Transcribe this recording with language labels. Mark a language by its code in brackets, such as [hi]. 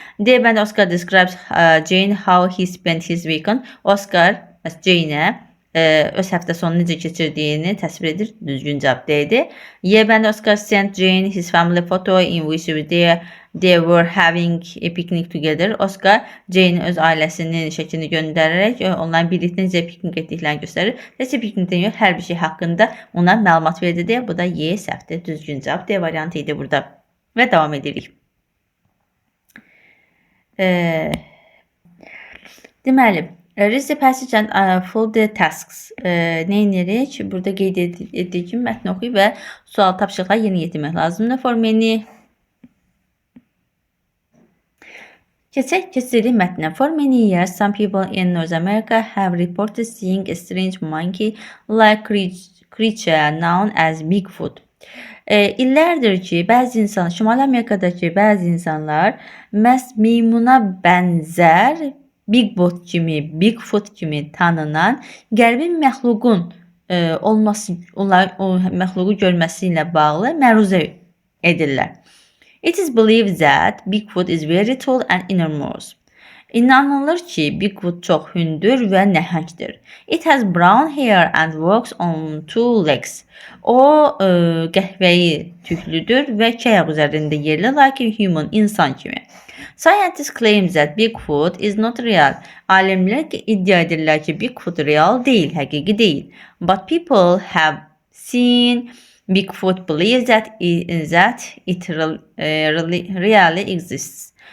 [az] D bəndə [en] Oscar describes Jane how he spent his weekend. [az] Oscar Jane'ə öz həftə sonu necə keçirdiyini təsvir edir. Düzgün cavab D-dir. Y bəndə [en] Oscar sent Jane his family photo in which they were having a picnic together. [az] Oscar Jane'in öz ailəsinin şəklini göndərərək onların birlikdə necə piknik etdiklərini göstərir. Necə piknikdən yox, hər bir şey haqqında ona məlumat verdi deyə. Bu da Y səhvdir. Düzgün cavab D variantı idi burada. Və davam edirik. [en] Deməli, read the passage and fill the tasks. [az] Nə edirik? Burada qeyd etdiyim mətni oxuyub və sual tapşırıqları yerinə yetirmək lazımdır. [en] For many [az] Keçirik mətnə. [en] For many years, some people in North America have reported seeing a strange monkey-like creature known as Bigfoot. [az] İllərdir ki, Şimali Amerikadakı bəzi insanlar məhz meymuna bənzər Bigfoot kimi tanınan qərbi məxluqun onların məxluqu görməsi ilə bağlı məruzə edirlər. [en] It is believed that Bigfoot is very tall and enormous. [az] İnanılır ki, Bigfoot çox hündür və nəhəngdir. [en] It has brown hair and walks on two legs. [az] O qəhvəyi tüklüdür və iki ayaq üzərində yerli, lakin human, insan kimi. [en] Scientists claim that Bigfoot is not real. [az] Alimlər iddia edirlər ki, Bigfoot real deyil, həqiqi deyil. [en] But people have seen Bigfoot believes that it really exists.